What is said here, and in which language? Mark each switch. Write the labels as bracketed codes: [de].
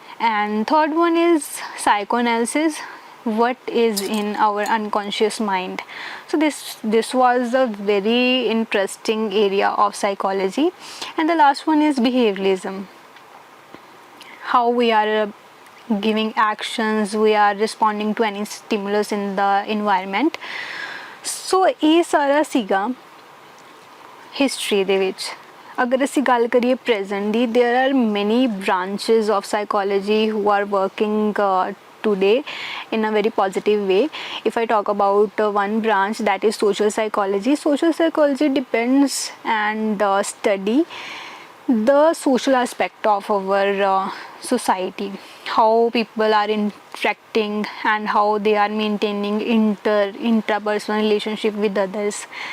[en] And third one is psychoanalysis, what is in our unconscious mind. So this was a very interesting area of psychology. And the last one is behavioralism, how we are giving actions, we are responding to any stimulus in the environment. [pa] So ਇਹ ਸਾਰਾ ਸੀਗਾ history ਦੇ ਵਿੱਚ. ਅਗਰ ਅਸੀਂ ਗੱਲ ਕਰੀਏ present ਦੀ, [en] there are many branches of psychology who are working today in a very positive way. If I talk about one branch, that is social psychology. Social psychology depends and study the social aspect of our society, how people are interacting and how they are maintaining intrapersonal relationship with others.